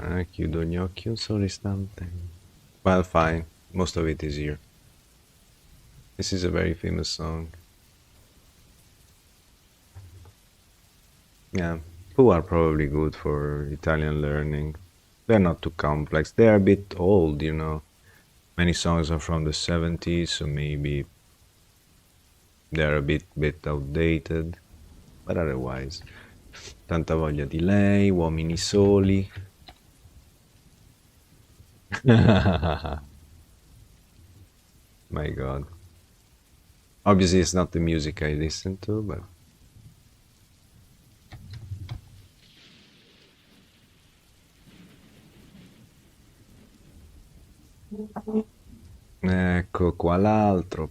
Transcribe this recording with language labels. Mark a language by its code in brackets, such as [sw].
[it] Chiudo gli occhi un solo istante. [en] Well, fine. Most of it is here. This is a very famous song. Yeah, who are probably good for Italian learning. They're not too complex. They're a bit old, you know. Many songs are from the 70s, so maybe they're a bit outdated. But otherwise, Tanta voglia di lei, Uomini soli. My God. Obviously, it's not the music I listen to, but [it] ecco qua l'altro.